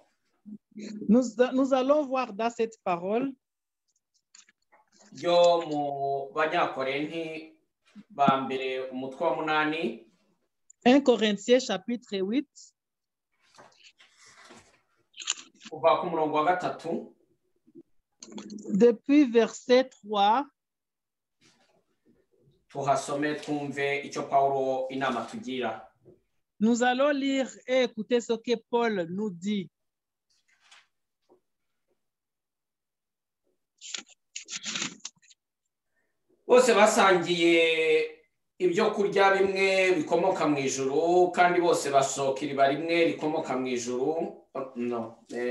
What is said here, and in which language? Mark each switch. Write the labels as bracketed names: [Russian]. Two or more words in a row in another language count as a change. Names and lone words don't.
[French] Nous allons voir dans cette parole [Kinyarwanda] yo mu Banyakorenti ba mbere umutwe wa 8. [French] 1 Corinthiens chapitre 8 [Kinyarwanda] kuva ku murongo wa 3 [French] depuis verset 3. [Kinyarwanda] Tuhasome twumve icyo Paulo inama tugira. [French] Nous allons lire et écouter ce que Paul nous dit. [Kinyarwanda] Bose basangiye ibyo kurya bimwe bikomoka mu ijuru kandi bose basohoka iriba rimwe rikomoka mu ijuru. No.